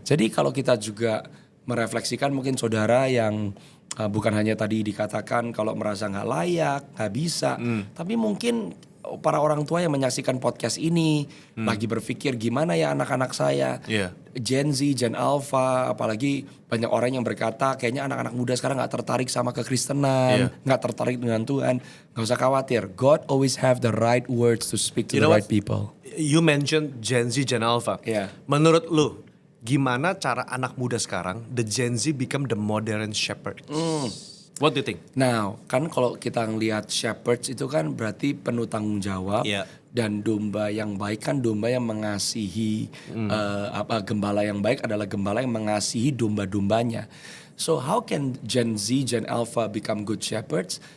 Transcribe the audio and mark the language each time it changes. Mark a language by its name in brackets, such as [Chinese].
[Indonesian] Jadi kalau kita juga merefleksikan mungkin saudara yang bukan hanya tadi dikatakan kalau merasa nggak layak, nggak bisa, tapi mungkin para orang tua yang menyaksikan podcast ini lagi berpikir gimana ya anak-anak saya, Iya. Gen Z, Gen Alpha, apalagi banyak orang yang berkata kayaknya anak-anak muda sekarang nggak tertarik sama kekristenan, nggak tertarik dengan Tuhan. Nggak usah khawatir, [English] God always have the right words to speak to the know right what? people. You mentioned Gen Z, Gen Alpha. [Indonesian] Iya. Menurut lu, gimana cara anak muda sekarang, [English] the Gen Z become the modern shepherd? What do you think? [Indonesian] Nah, kan kalau kita ngelihat shepherds itu kan berarti penuh tanggung jawab. Iya. Dan domba yang baik kan domba yang mengasihi, gembala yang baik adalah gembala yang mengasihi domba-dombanya. [English] So how can Gen Z, Gen Alpha become good shepherds?